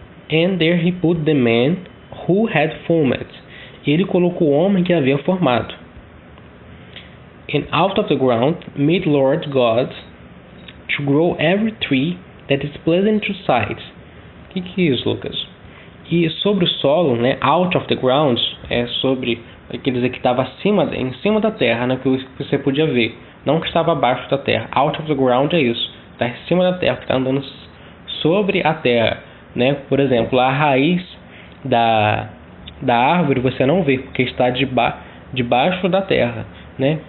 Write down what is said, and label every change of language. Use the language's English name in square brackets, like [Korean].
[English] And there he put the man who had formed. [Portuguese] E ele colocou o homem que havia formado. [English] And out of the ground made Lord God to grow every tree that is pleasant to sight. [Portuguese] O que é isso, Lucas? E sobre o solo, né, [English] out of the ground, [Portuguese] é sobre, quer dizer que estava em cima da terra, né, que você podia ver, não que estava abaixo da terra. Out of the ground é isso, está em cima da terra, que está andando sobre a terra, né? Por exemplo, a raiz da árvore você não vê, porque está debaixo da terra, né?